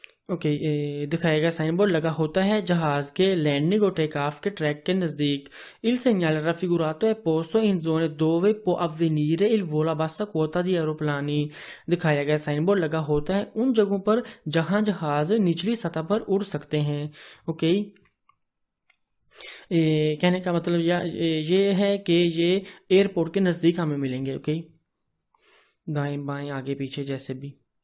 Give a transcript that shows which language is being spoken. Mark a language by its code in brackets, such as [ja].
[hi] Okay, दिखाया गया sign board लगा होता है जहाज के लैंडिंग और टेक ऑफ के ट्रैक के नजदीक। [it] Il segnale raffigurato è posto in zone dove può avvenire il volo a bassa quota di aeroplani। [hi] दिखाया गया साइन बोर्ड लगा होता है उन जगहों पर जहां जहाज निचली सतह पर उड़ सकते हैं। ओके, कहने का मतलब ये है कि ये एयरपोर्ट के नजदीक हमें मिलेंगे। ओके, दाएं बाएं आगे पीछे जैसे भी।